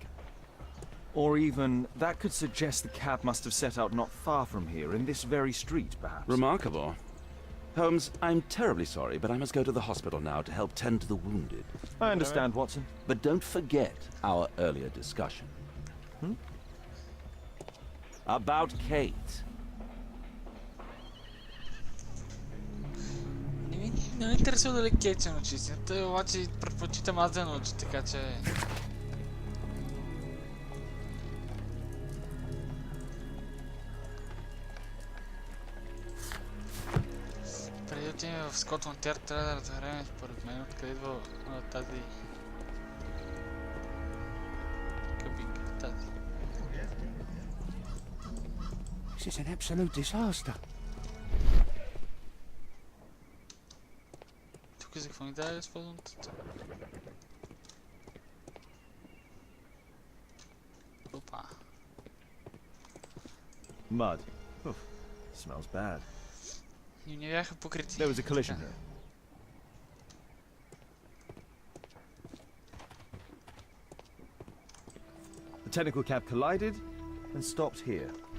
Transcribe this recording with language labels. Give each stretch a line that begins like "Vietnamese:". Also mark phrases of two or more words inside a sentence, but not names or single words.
English: Or even, that could suggest the cab must have set out not far from here, in this very street, perhaps. Remarkable. Holmes, I'm terribly sorry, but I must go to the hospital now to help tend to the wounded. I understand, Watson. But don't forget our earlier discussion. About Kate.
Bulgarian: Не ме интересува дали Кейт се научи истината, обаче предпочитам аз да научи, така че... Преди да отидем в Скотланд Ярд, трябва да разберем според мен откъде идва тази... кабинка, тази.
English: This is an absolute disaster.
Bulgarian: Тук за какво ни даде използването? Опа.
English: Mud. Oof. Smells bad.
Bulgarian: И не бяха покрити.
English: There was a collision here. The technical cab collided and stopped here.